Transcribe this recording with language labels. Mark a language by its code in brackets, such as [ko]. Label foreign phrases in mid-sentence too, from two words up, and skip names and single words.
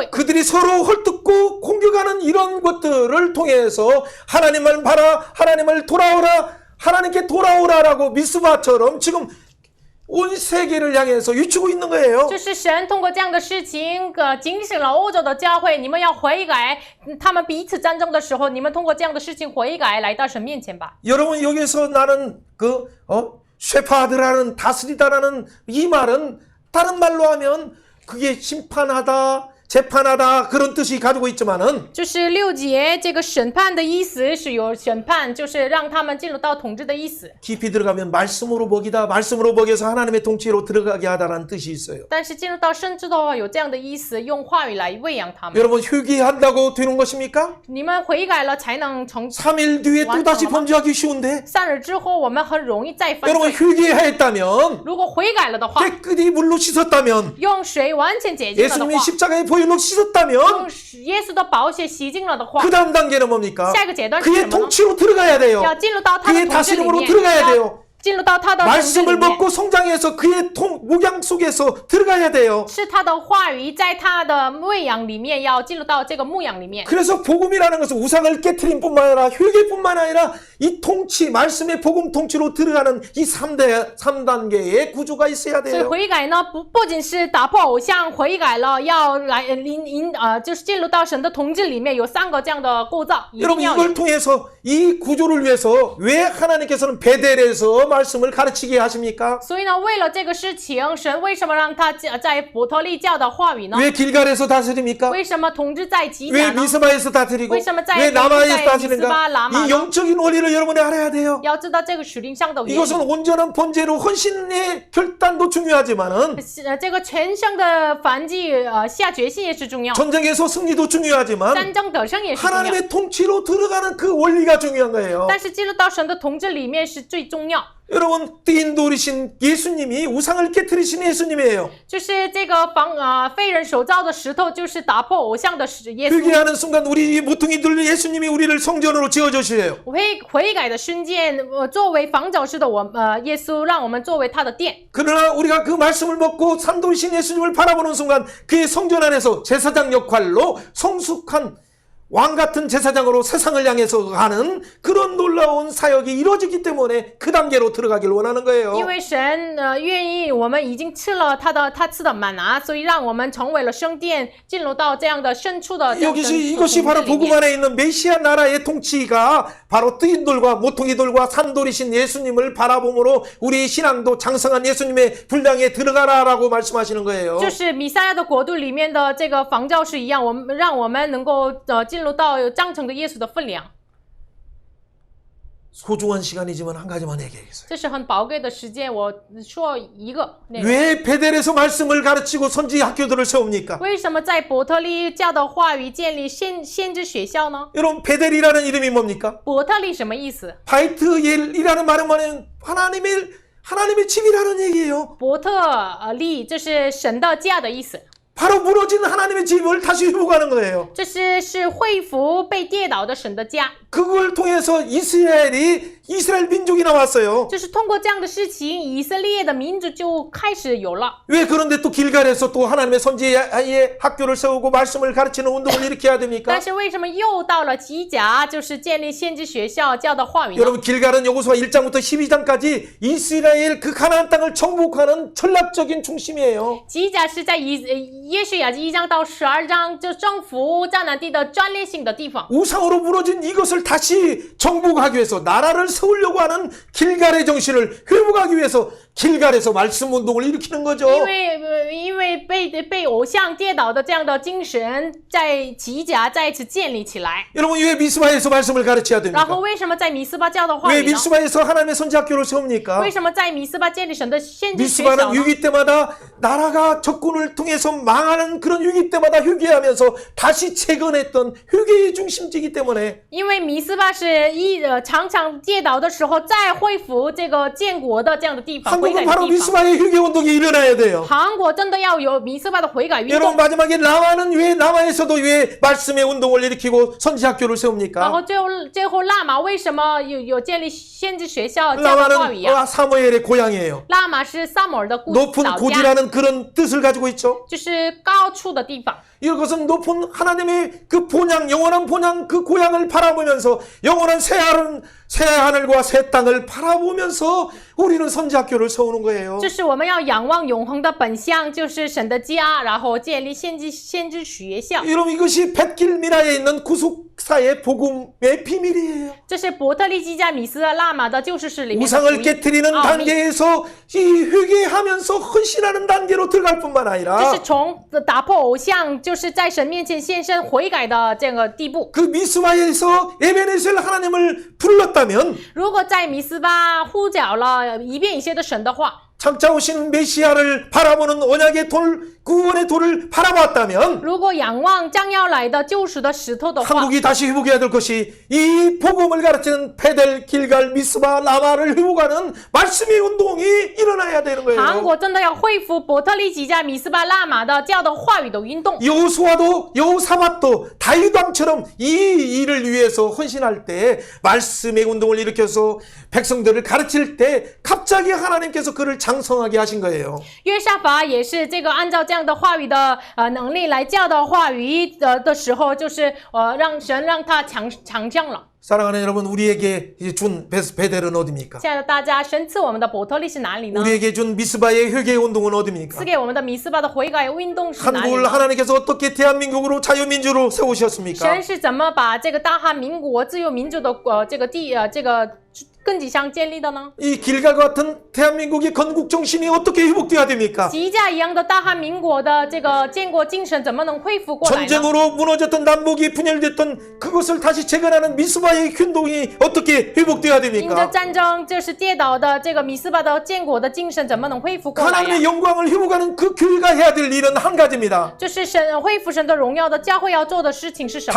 [ko] 그들이 서로 헐뜯고 공격하는 이런 것들을 통해서 하나님을 봐라, 하나님을 돌아오라, 하나님께 돌아오라라고 미스바처럼 지금 온 세계를 향해서 유치고 있는 거예요. [zh] 就是神通过这样的事情，警醒了欧洲的教会，你们要悔改。他们彼此战争的时候，你们通过这样的事情悔改，来到神面前吧。 [ko] 여러분 여기서 나는 쉐파드라는 다스리다라는 이 말은 다른 말로 하면 그게 심판하다, 재판하다 그런 뜻이 가지고 있지만은 [zh] 就是6节这个审判的意思是有审判，就是让他们进入到统治的意思。 [ko] 깊이 들어가면 말씀으로 먹이다, 말씀으로 먹여서 하나님의 통치로 들어가게 하다라는 뜻이 있어요. [zh] 但是进入到甚至的话，有这样的意思，用话语来喂养他们。 [ko] 여러분 회개한다고 되는 것입니까? [zh] 你们悔改了才能成。 [ko] 3일 뒤에 또다시 범죄하기 쉬운데 [zh] 3 日之后，我们很容易再犯 [ko] 여러분 [zh] 罪。 [ko] 회개했다면 [zh] 如果悔改了的话， [ko] 깨끗이 물로 씻었다면 [zh] 用水完全洁净了的 [ko] 예수님이 [zh] 话， [ko] 십자가의 보혈로 씻었다면 [zh] 用耶稣的宝血洗净了的话， [ko] 그 다음 단계는 뭡니까? [zh] 下一个阶段是什 [ko] 그의 [zh] 么呢？ [ko] 통치로 들어가야 돼요. [zh] 要进入到他的 [ko] 그의 [zh] 统治里 [ko] 다스림으로 [zh] 面， [ko] 들어가야 [zh] 要 [ko] 돼요. [zh] 进入到他的统治里 [ko] 말씀을 [zh] 面。 [ko] 먹고 성장해서 그의 목양 속에서 들어가야 돼요. [zh] 是他的话语在他的喂养里面，要进入到这个牧养里面。 [ko] 그래서 복음이라는 것은 우상을 깨트린 뿐만 아니라 회개뿐만 아니라 이 통치, 말씀의 복음 통치로 들어가는 이 3단계의 구조가 있어야 [zh] 所以 [ko] 돼요. [zh] 悔改呢，不仅是打破偶像，悔改了要来就是进入到神的统治里面，有3个这样的构造，一 [ko] 여러분 [zh] 定要 [ko] 이걸 [zh] 有。 [ko] 통해서 이 구조를 위해서 왜 하나님께서는 베델에서 말씀을 가르치게 하십니까? [zh] 所以呢，为了这个事情，神为什么让他在伯特利教的话语呢？ [ko] 왜 길갈에서 다스립니까? [zh] 为什么统治在吉 [ko] 왜 [zh] 甲呢？ [ko] 미스바에서 다스리고 [zh] 为什么在 [ko] 왜 라마에서 미스바, 다스리는가? 라마 이 영적인 원리를 여러분이 알아야 돼요. [zh] 要知道这个属灵上的原 [ko] 이것은 [zh] 理。 [ko] 온전한 번제로 헌신의 결단도 중요하지만은 [zh] 这个全生的燔祭，下决心也是重要， [ko] 전쟁에서 승리도 중요하지만 [zh] 战争得胜也是重要。 [ko] 하나님의 통치로 들어가는 그 원리가 중요한 거예요. [zh] 但是进入到神的统治里面是最重要。 [ko] 여러분 띠인 돌이신 예수님이 우상을 깨뜨리신 예수님이에요. [zh] 就是这个废人手造的石头，就是打破偶像的耶稣。 [ko] 회개하는 순간 우리 모퉁이들 예수님이 우리를 성전으로 지어주시래요. [zh] 悔改的瞬间，作为房角石的耶稣，让我们作为他的殿。 [ko] 그러나 우리가 그 말씀을 먹고 산돌이신 예수님을 바라보는 순간 그의 성전 안에서 제사장 역할로 성숙한 왕 같은 제사장으로 세상을 향해서 가는 그런 놀라운 사역이 이루어지기 때문에 그 단계로 들어가길 원하는 거예요. [zh] 因为神愿意我们已经吃了他赐的满拿，所以让我们成为了圣殿，进入到这样的深处的 [ko] 이것이 바로 복음 안에 있는 메시아 나라의 통치가 바로 뜨인돌과 모퉁이돌과 산돌이신 예수님을 바라봄으로 우리 신앙도 장성한 예수님의 분량에 들어가라라고 말씀하시는 거예요. [zh] 就是弥赛亚的国度里面的这个房教是一样，让我们能够进入到章程的耶稣的分量。 [ko] 소중한 시간이지만 한 가지만 얘기하겠어요. [zh] 这是很宝贵的时间，我说一个内容。 [ko] 왜 베델에서 말씀을 가르치고 선지 학교들을 세웁니까? [zh] 为什么在伯特利教的话语建立先知学校呢？ [ko] 여러분 베델이라는 이름이 뭡니까? [zh] 伯特利什么意思？ [ko] 바이트엘이라는 말은 하나님의 집이라는 얘기예요. [zh] 伯特利这是神的家的意思， [ko] 바로 무너진 하나님의 집을 다시 회복하는 거예요. [zh] 这是恢复被跌倒的神的家。 [ko] 그걸 통해서 이스라엘 민족이 나왔어요. [zh] 就是通过这样的事情，以色列的民族就开始有了。 [ko] 왜 그런데 또 길갈에서 또 하나님의 선지의 학교를 세우고 말씀을 가르치는 운동을 일으켜야 됩니까? [zh] 但是为什么又到了基甲，就是建立先知学校教的话语呢？ [ko] 여러분 길갈은 여호수아 1장부터 12장까지 이스라엘 그 가나안 땅을 정복하는 전략적인 중심이에요. [zh] 基甲是在耶稣雅记1章到12章，就征服迦南地的战略性的地方。 [ko] 우상으로 무너진 이것을 다시 정복하기 위해서 나라를 세우려고 하는 길갈의 정신을 회복하기 위해서 길갈에서 말씀 운동을 일으키는 거죠. [zh] 因为被偶像跌倒的这样的精神，在基甲再一次建立起来。 [ko] 여러분 왜 미스바에서 말씀을 가르쳐야 [zh] 然后 [ko] 됩니까? [zh] 为什么在米斯巴教的话 [ko] 왜 [zh] 语呢？ [ko] 미스바에서 하나님의 선지 학교를 세웁니까? [zh] 为什么在米斯巴建立神的先知学校 [ko] 미스바는 [zh] 呢？ [ko] 위기 때마다 나라가 적군을 통해서 망하는 그런 위기 때마다 회개하면서 다시 재건했던 회개의 중심지이기 때문에 [zh] 因为米斯巴是常常跌倒的时候再恢复这个建国的这样的地方，悔改 [ko] 한국은 [zh] 的 [ko] 바로 [zh] 地方。 [ko] 미스바의 회개 운동이 일어나야 돼요. [zh] 韩国真的要有米斯巴的悔改运 [ko] 여러분 [zh] 动。 [ko] 마지막에 라마는 왜 라마에서도 왜 말씀의 운동을 일으키고 선지 학교를 [zh] 然 [ko] 세웁니까? [zh] 后最后拉玛为什么有建立先知学校教的话语 [ko] 라마는 [zh] 呀？ [ko] 사무엘의 고향이에요. [zh] 拉玛是撒母耳的老 [ko] 높은 [zh] 家， [ko] 고지라는 그런 뜻을 가지고 있죠. [zh] 就是高处的地方。 [ko] 이것은 높은 하나님의 그 본향, 영원한 본향 그 고향을 바라보면서 영원한 새 하늘과 새 땅을 바라보면서 우리는 선지학교를 세우는 거예요. [zh] 就是我们要仰望永恒的本相，就是神的家，然后建立先知学校。 [ko] 여러분 이것이 벳길미라에 있는 구속사의 복음의 비밀이에요. [zh] 这是伯特利基加米斯拉玛的救世史里面的福 [ko] 우상을 [zh] 音 [ko] 깨뜨리는 [zh] 奥秘。 [ko] 단계에서 이 회개하면서 헌신하는 단계로 들어갈 뿐만 [zh] 这 [ko] 아니라 [zh] 是从打破偶像，就是在神面前献身悔改的这个地步。 [ko] 그 미스바에서 에베네셀 하나님을 불렀다면 [zh] 如果在米斯巴呼叫了一遍一些的神的话， [ko] 찾아오신 메시아를 바라보는 언약의 돌, 구원의 돌을 바라봤다면 [zh] 如果仰望将要来的救赎的石头的话， [ko] 한국이 다시 회복해야 될 것이 이 복음을 가르치는 베델, 길갈, 미스바, 라마를 회복하는 말씀의 운동이 일어나야 되는 [zh] 韩 [ko] 거예요. [zh] 国真的要恢复伯特利基加米斯巴拉玛的教的话语的运动。 [ko] 여호수아도 여호사밧도 다윗왕처럼 이 일을 위해서 헌신할 때 말씀의 운동을 일으켜서 백성들을 가르칠 때 갑자기 하나님께서 그를 장성하게 하신 거예요. [zh] 约沙法也是这个按照这样的话语的能力来教导话语的时候，就是让神让他强降了。 [ko] 사랑하는 여러분, 우리에게 준 베델은 어디입니까? [zh] 亲爱的大家，神赐我们的伯特利是哪里呢？ [ko] 우리에게 준 미스바의 회개 운동은 어디입니까? [zh] 赐给我们的米斯巴的悔改运动是哪里 [ko] 한국을 [zh] 呢？ [ko] 하나님께서 어떻게 대한민국으로 자유민주로 세우셨습니까? [zh] 神是怎么把这个大韩民国自由民主的这个根基上建立的呢？ [ko] 이 길갈과 같은 대한민국의 건국 정신이 어떻게 회복돼야 됩니까? [zh] 基甲一样的大韩民国的这个建国精神怎么能恢复过来呢？ [ko] 전쟁으로 무너졌던 남북이 분열됐던 그것을 다시 재건하는 미스바의 운동이 어떻게 회복돼야 [zh] 因着 [ko] 됩니까? [zh] 战争就是跌倒的这个米斯巴的建国的精神怎么能恢复过来呀？ [ko] 하나님의 영광을 회복하는 그 교회가 해야 될 일은 한 가지입니다. [zh] 就是恢复神的荣耀的教会要做的事情是什么